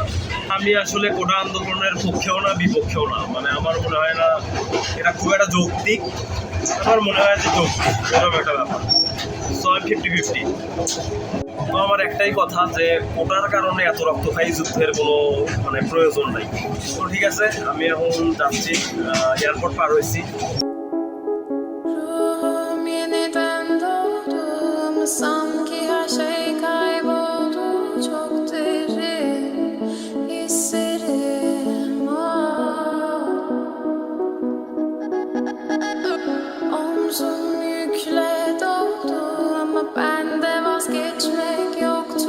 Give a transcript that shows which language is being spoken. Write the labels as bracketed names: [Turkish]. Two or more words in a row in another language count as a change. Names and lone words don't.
[Bangla] আমি আসলে কোটা আন্দোলনের পক্ষেও না বিপক্ষেও না, মানে আমার মনে হয় না এটা খুব একটা যৌক্তিক, আমার মনে হয় যে যৌক্তিক এরকম একটা ব্যাপার। সো আমি 50-50। তো আমার একটাই কথা যে কোটার কারণে এত রক্তক্ষয়ী যুদ্ধের কোনো মানে প্রয়োজন নাই। তো ঠিক আছে, আমি এখন যাচ্ছি, এয়ারপোর্ট পার হয়েছি। [Turkish] Ruhum yeniden doğdu ama sanki her şey kayboldu. Çok derin hislerim var. Omzum yükle doldu ama bende vazgeçmek yoktu.